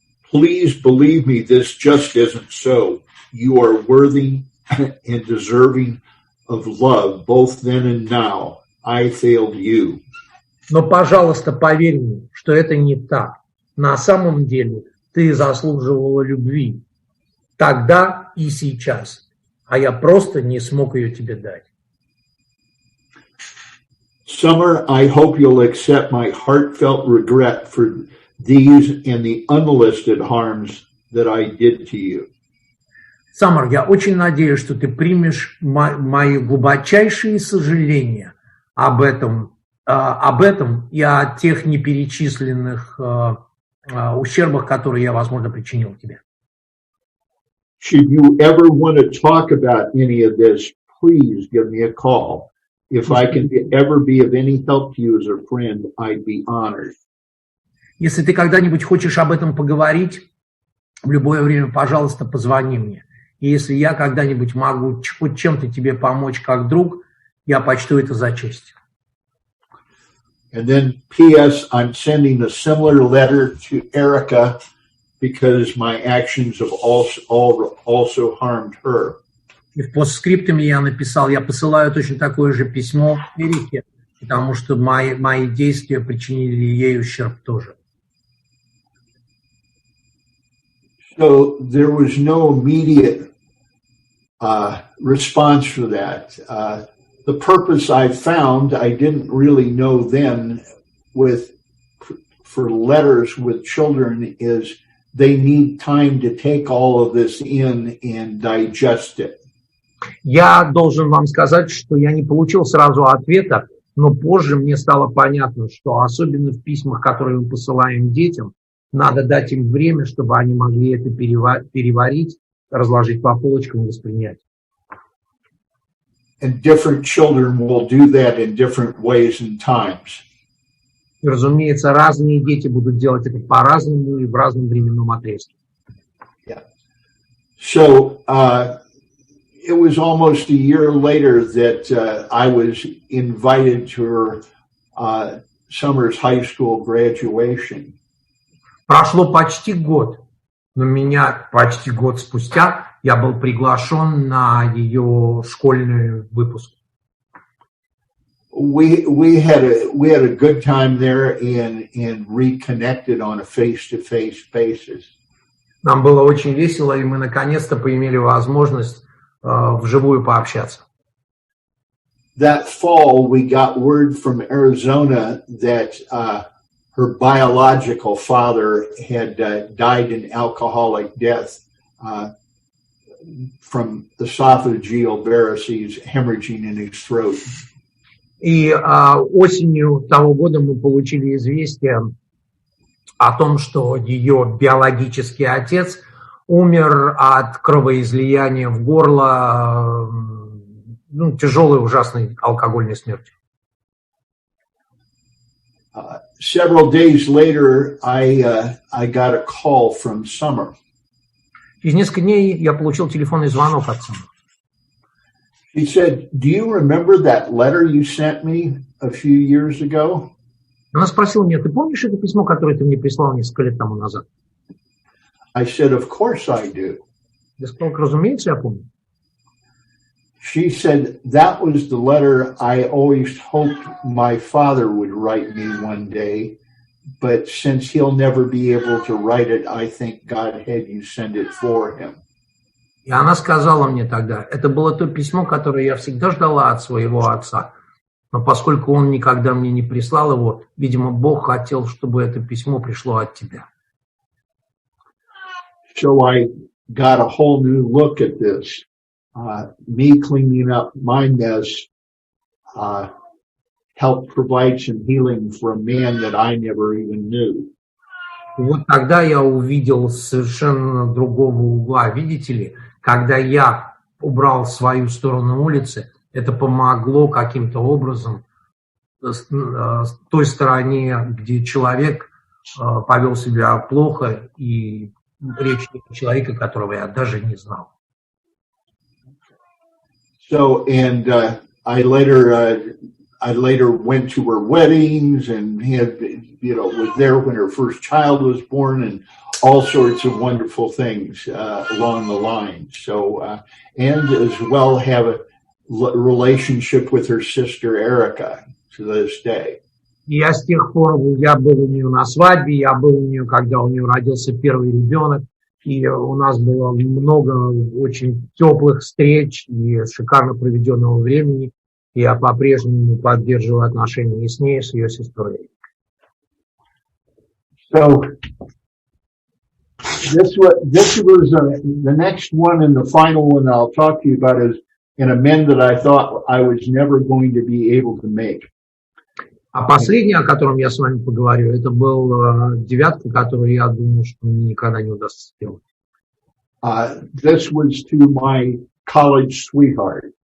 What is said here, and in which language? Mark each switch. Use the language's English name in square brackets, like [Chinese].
[English] Please believe me, this just isn't so. You are worthy and deserving of love, both then and now. I failed you. [Russian] Но, пожалуйста, поверь мне, что это не так. На самом деле ты заслуживала любви тогда и сейчас, а я просто не смог ее тебе дать. [English] Summer, I hope you'll accept my heartfelt regret for these and the unlisted harms that I did to you. [Russian] Самар, я очень надеюсь, что ты примешь мои глубочайшие сожаления об этом и о тех неперечисленных ущербах, которые я, возможно, причинил тебе. [English] Should you ever want to talk about any of this, please give me a call. If I can ever be of any help to you as a friend, I'd be honored. [Russian] Если ты когда-нибудь хочешь об этом поговорить, в любое время, пожалуйста, позвони мне. И если я когда-нибудь могу хоть чем-то тебе помочь как друг, я почту это за честь. [English] And then, P.S., I'm sending a similar letter to Erica because my actions have also harmed her. [Russian] И в постскриптуме я посылаю точно такое же письмо Эрике, потому что мои действия причинили ей ущерб тоже. [English] So there was no immediate response for that. The purpose I found, I didn't really know then for letters with children is they need time to take all of this in and digest it. [Russian] Я должен вам сказать, что я не получил сразу ответа, но позже мне стало понятно, что особенно в письмах, которые мы посылаем детям, надо дать им время, чтобы они могли это переварить, разложить по полочкам и воспринять. [English] And different children will do that in different ways and times. [Russian] И, разумеется, разные дети будут делать это по-разному и в разном временном отрезке. [English] Yeah. So it was almost a year later that I was invited to her Summer's high school graduation. [Russian] Прошло почти год, но почти год спустя я был приглашен на ее школьный выпуск. [English] We had a good time there and reconnected on a face-to-face basis. [Russian] Нам было очень весело, и мы наконец-то поимели возможность вживую пообщаться. [English] That fall, we got word from Arizona that her biological father had died an alcoholic death from esophageal varices, hemorrhaging in his throat. [Russian] И осенью того года мы получили известие о том, что ее биологический отец умер от кровоизлияния в горло, тяжелой, ужасной алкогольной смертью. [English] Several days later, I got a call from Summer. [Russian] Через несколько дней я получил телефонный звонок от Summer. [English] She said, "Do you remember that letter you sent me a few years ago?" [Russian] Она спросила меня: ты помнишь это письмо, которое ты мне прислал несколько лет тому назад? [English] I said, "Of course I do." [Russian] Я сказал: разумеется, я помню. [English] She said, "That was the letter I always hoped my father would write me one day, but since he'll never be able to write it, I think God had you send it for him." [Russian] И она сказала мне тогда: это было то письмо, которое я всегда ждала от своего отца. Но поскольку он никогда мне не прислал его, видимо, Бог хотел, чтобы это письмо пришло от тебя. [English] So I got a whole new look at this. Me cleaning up my mess helped provide some healing for a man that I never even knew. [Russian] Вот тогда я увидел совершенно другого угла. Видите ли, когда я убрал свою сторону улицы, это помогло каким-то образом с той стороне, где человек повел себя плохо, и речь о человеке, которого я даже не знал. [English] So, and I later went to her weddings and had, was there when her first child was born and all sorts of wonderful things along the line. So, and as well have a relationship with her sister Erica to this day. [Russian] Я с тех пор, я был у нее на свадьбе, я был у нее, когда у нее родился первый ребенок, и у нас было много очень теплых встреч и шикарно проведенного времени. Я по-прежнему поддерживаю отношения и с ней, и с ее сестрой. [English] So this was the next one and the final one I'll talk to you about is an amend that I thought I was never going to be able to make. [Russian] А последний, о котором я с вами поговорю, это был девятка, который я думаю, что мне никогда не удастся сделать. [English] This was to my college sweetheart.